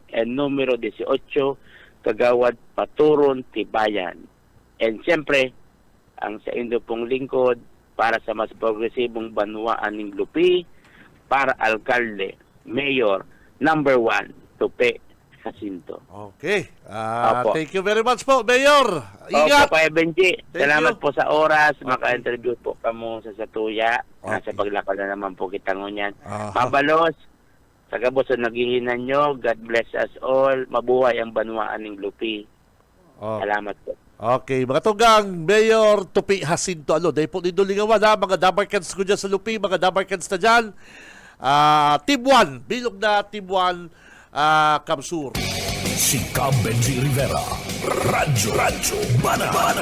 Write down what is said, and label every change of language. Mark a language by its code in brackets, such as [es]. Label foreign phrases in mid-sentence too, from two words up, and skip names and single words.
[bik] And numero 18, Kagawad Paturon Tibayan. And siyempre, ang sa indo pong lingkod, para sa mas progresibong banwaan ng Lupi, para alkalde, mayor, number 1, Tupe Jacinto. [en] Okay. [bik] Opo. [en] Thank you very much po, Mayor. Ingat. [bik] Opo, Kuya Benji. Salamat [en] you. [bik] po sa oras. Maka-interview po kamo sa Satuya. Nasa [en] Okay. [bik] paglakad na naman po kita ngunyan. Aha. Mabalos, sa Gabos na naghihinan nyo, [en] God bless us all. [bik] Mabuhay ang banwaan ng Lupi. Oh. Salamat po. Okay, mga tugang, Mayor Tupi Jacinto, dahil po nito lingawan ha, mga Dabarkans ko dyan sa Lupi, mga Dabarkans na dyan. Team 1, bilog na Team 1, Kamsur. Si Benji Rivera, Radyo Bana.